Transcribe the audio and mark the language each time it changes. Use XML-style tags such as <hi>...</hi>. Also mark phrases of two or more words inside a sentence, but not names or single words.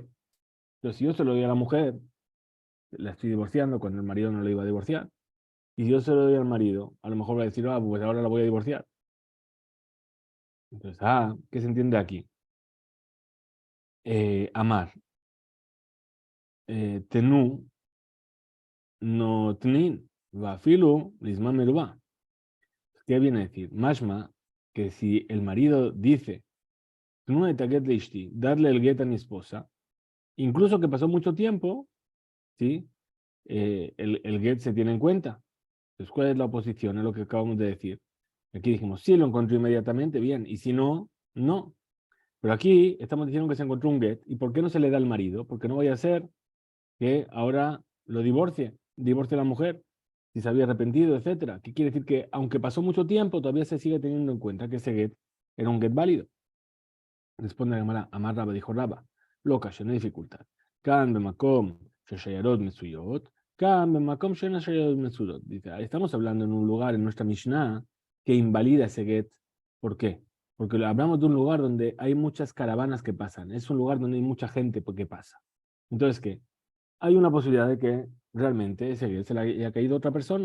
<es>Pero si yo se lo doy a la mujer, la estoy divorciando cuando el marido no lo iba a divorciar. Y si yo se lo doy al marido, a lo mejor va a decir, pues ahora la voy a divorciar. Entonces, ¿qué se entiende aquí?</es> <arc>Amar. Tenú, no tnin, va filu, lisma merubá.</arc> <es>¿Qué viene a decir? Mashma, que si el marido dice,</es> <he>"Tnu et get leishti",</he> <es>darle el get a mi esposa, incluso que pasó mucho tiempo, ¿sí? El get se tiene en cuenta. Entonces, ¿cuál es la oposición? Es lo que acabamos de decir. Aquí dijimos, si lo encontró inmediatamente, bien, y si no, no. Pero aquí estamos diciendo que se encontró un get, ¿y por qué no se le da al marido? Porque no vaya a ser que ahora lo divorcie a la mujer, si se había arrepentido, etcétera. ¿Qué quiere decir? Que aunque pasó mucho tiempo, todavía se sigue teniendo en cuenta que ese get era un get válido. Responde la Gemara,</es> <arc>Amar Raba,</arc> <es>dijo Raba, loca, no hay dificultad.</es> <arc>Kan bemakom sheshayarot mesuyot, kan bemakom sheshayarot mesuyot.</arc> <es>Dice, estamos hablando en un lugar en nuestra Mishnah que invalida ese get. ¿Por qué? Porque hablamos de un lugar donde hay muchas caravanas que pasan. Es un lugar donde hay mucha gente que pasa. Entonces, ¿qué? Hay una posibilidad de que realmente ese get se le haya caído a otra persona.</es>